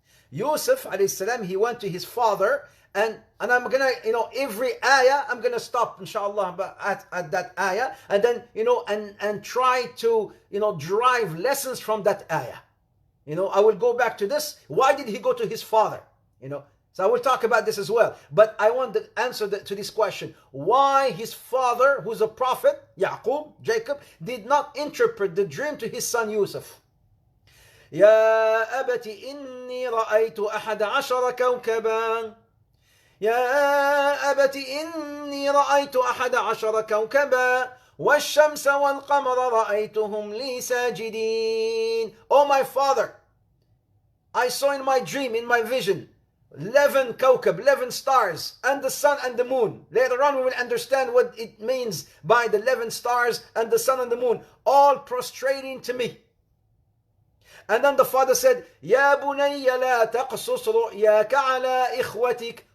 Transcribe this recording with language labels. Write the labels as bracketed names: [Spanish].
[English] Yusuf, alayhi salam, he went to his father, and I'm gonna, every ayah, I'm gonna stop, inshallah, at that ayah, and then, and try to, derive lessons from that ayah. I will go back to this. Why did he go to his father? So I will talk about this as well. But I want the answer to this question. Why his father, who's a prophet, Jacob, did not interpret the dream to his son Yusuf. [Arabic] يا أبت إني رأيت 11 كوكبا يا أبت إني رأيت 11 كوكبا والشمس والقمر رأيتهم لي ساجدين. [English] Oh my father, I saw in my dream, in my vision, 11 kawkab, 11 stars, and the sun and the moon. Later on we will understand what it means by the 11 stars and the sun and the moon, all prostrating to me. And then the father said, [Arabic] Ya bunayya la taqsus ru'yaka ala ikhwatik.